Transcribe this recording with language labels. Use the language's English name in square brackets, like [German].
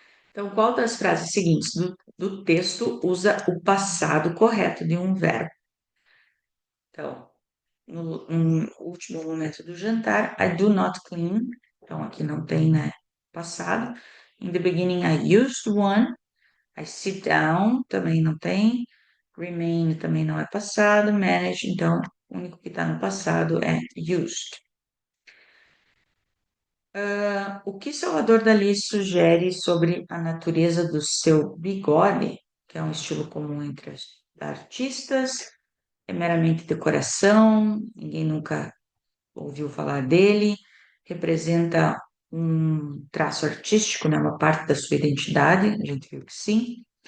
[Portuguese] Então, qual das frases seguintes do texto usa o passado correto de um verbo? Então, no último momento do jantar, [English] I do not clean. [Portuguese] Então, aqui não tem, né, passado. [English] In the beginning, I used one. I sit down [Portuguese] também não tem. Remain também não é passado. Manage, então, o único que está no passado é used. O que Salvador Dalí sugere sobre a natureza do seu bigode, que é um estilo comum entre os artistas, é meramente decoração, ninguém nunca ouviu falar dele, representa um traço artístico, né, uma parte da sua identidade, a gente viu que sim.